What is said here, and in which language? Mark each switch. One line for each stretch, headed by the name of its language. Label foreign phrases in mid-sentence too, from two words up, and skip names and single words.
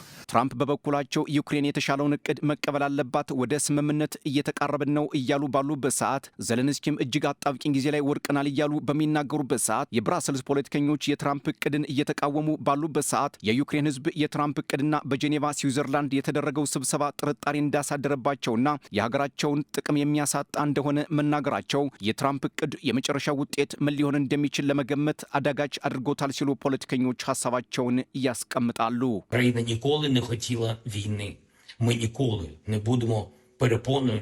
Amharic: ትራምፕ በበኩላቸው ዩክሬን የተሻለውን እቅድ መቀበል አለባት፣ ወደ ስምምነት እየተቃረብን ነው እያሉ ባሉበት ሰዓት ዘለንስኪም እጅግ አጣብቂኝ ጊዜ ላይ ወድቀናል እያሉ በሚናገሩበት ሰዓት የብራሰልስ ፖለቲከኞች የትራምፕ እቅድን እየተቃወሙ ባሉበት ሰዓት የዩክሬን ሕዝብ የትራምፕ እቅድና በጄኔቫ ስዊዘርላንድ የተደረገው ስብሰባ ጥርጣሬ እንዳሳደረባቸውና የሀገራቸውን ጥቅም የሚያሳጣ እንደሆነ መናገራቸው የትራምፕ እቅድ የመጨረሻ ውጤት ምን ሊሆን እንደሚችል ለመገመት አዳጋች አድርጎታል ሲሉ ፖለቲከኞች ሀሳባቸውን ያስቀምጣሉ።
Ukrainian: Україна ніколи не хотіла війни. Ми ніколи не будемо перепоною